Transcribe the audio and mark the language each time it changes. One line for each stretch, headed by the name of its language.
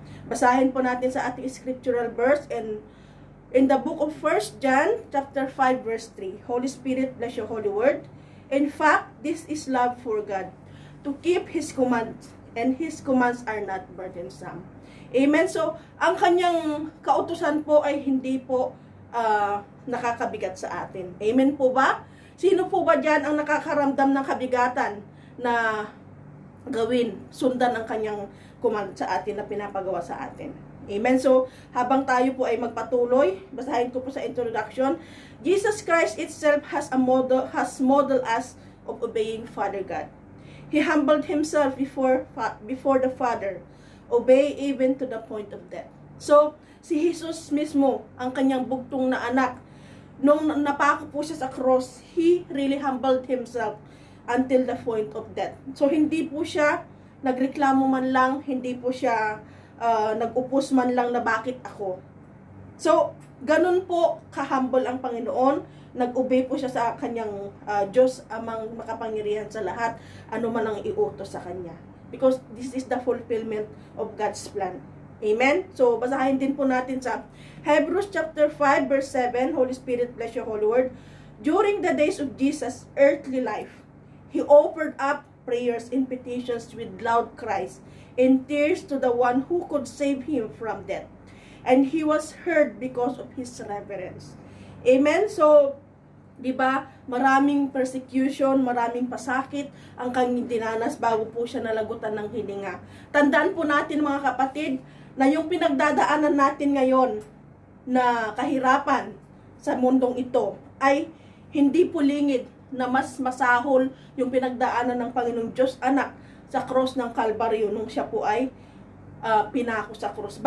Filipino: Basahin po natin sa ating
English: scriptural verse and in the book of 1 John chapter 5 verse 3. Holy Spirit, bless your holy word. In fact, this is love for God, to keep His commands, and His commands are not burdensome. Amen.
Filipino: So, ang kanyang kautusan po ay hindi po nakakabigat sa atin. Amen po ba? Sino po ba dyan ang nakakaramdam ng kabigatan na gawin, sundan ang kanyang command sa atin na pinapagawa sa atin? Amen. So, habang tayo po ay magpatuloy, basahin ko po sa introduction.
English: Jesus Christ itself has model us of obeying Father God. He humbled himself before the Father, obey even to the point of death.
Filipino: So, si Jesus mismo, ang kanyang bugtong na anak, nung napako po siya sa cross,
English: he really humbled himself until the point of death.
Filipino: So, hindi po siya nagreklamo man lang, hindi po siya nag-upos man lang na bakit ako. So, ganun po ka-humble ang Panginoon. Nag-obey po siya sa kanyang Diyos, amang makapangyarihan sa lahat, ano man ang iutos sa kanya.
English: Because this is the fulfillment of God's plan. Amen?
Filipino: So, basahin din po natin sa Hebrews chapter 5 verse 7.
English: Holy Spirit, bless your holy word. During the days of Jesus' earthly life, He offered up prayers and petitions with loud cries and tears to the one who could save him from death. And he was heard because of his reverence. Amen?
Filipino: So, di ba, maraming persecution, maraming pasakit ang kanyang dinanas bago po siya nalagutan ng hininga. Tandaan po natin, mga kapatid, na yung pinagdadaanan natin ngayon na kahirapan sa mundong ito ay hindi pulingid na mas masahol yung pinagdaanan ng Panginoong Diyos Anak sa cross ng Kalbaryo nung siya po ay pinako sa cross.